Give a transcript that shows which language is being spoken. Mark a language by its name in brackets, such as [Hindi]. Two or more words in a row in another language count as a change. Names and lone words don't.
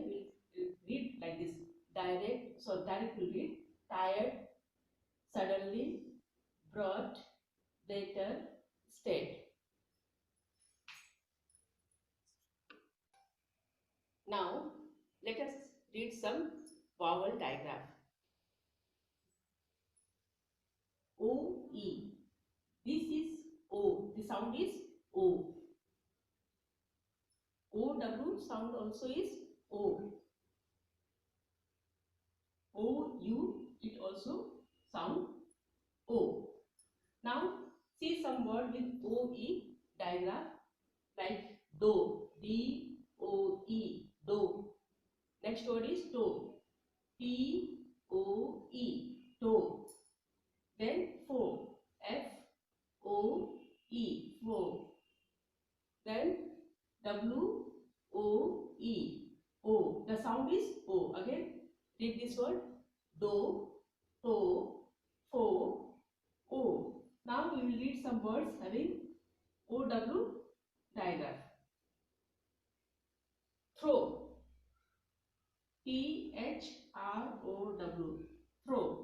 [English] We will read like this. Direct. So direct will read. Tired. Suddenly. Brought. Better. Stayed. Now let us read some vowel diagram. O-E. This is O. The sound is O. O-W sound also is O. O-U it also sound O. Now see some word with O-E diagram like do. D-O-E. Do. Next word is toe. T-O-E. Toe. Then fo. F-O-E. Fo. Then W-O-E. O. The sound is O. Again read this word. Do, to, fo, O. Now we will read some words having O-W diagram. Throw. T-H-R-O-W. Throw.